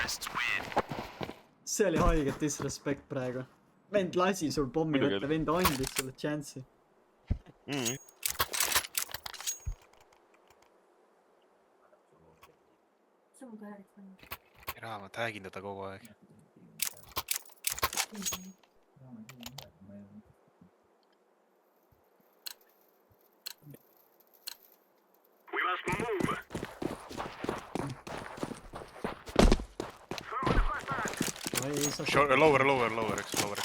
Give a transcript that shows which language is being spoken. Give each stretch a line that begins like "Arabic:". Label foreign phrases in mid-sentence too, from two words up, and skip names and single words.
Estonian: See oli haiget disrespect praegu. Vend lasi sul pommi Muidugi võtta, oli. vend andis sulle chance'i. Jaa, ma tagin teda kogu aeg.
English: We must move.
Estonian: Oi, ei saa Lower, üks tuleb.